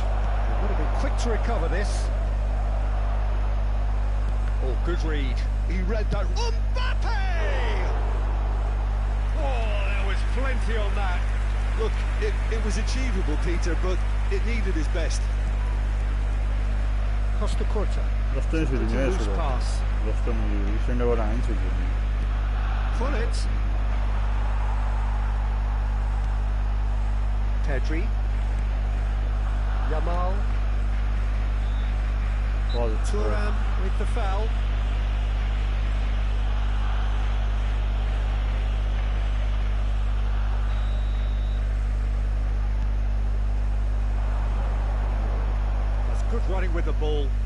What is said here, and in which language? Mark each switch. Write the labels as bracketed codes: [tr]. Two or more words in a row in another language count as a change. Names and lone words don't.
[en] It would have been quick to recover this. Oh, good read. He read that. Mbappe! Oh, there was plenty on that. Look, it was achievable, Peter, but it needed his best. Costa Curta. [it] Rostano si [en] Loose [it] rimessa. [en] pass. [it] Rostano scende ora in secondo. [en] Pull it. Pedri. Yamal. Thuram with the foul. That's good running with the ball.